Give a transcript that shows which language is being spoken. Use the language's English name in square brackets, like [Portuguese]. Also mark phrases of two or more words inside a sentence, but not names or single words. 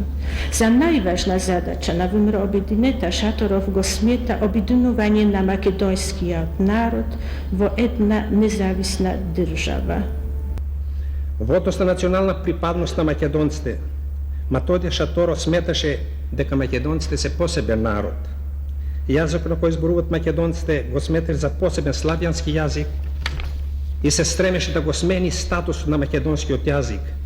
[Macedonian] За најважна задача на обединета Шаторов го смета обединување на македонски народ во една независна држава. Во однос на национална припадност на македонците, Методија Шаторов сметаше дека македонците се посебен народ. Јазик на кој зборуват македонците го сметаше за посебен славјански јазик и се стремеше да го смени статус на македонскиот јазик.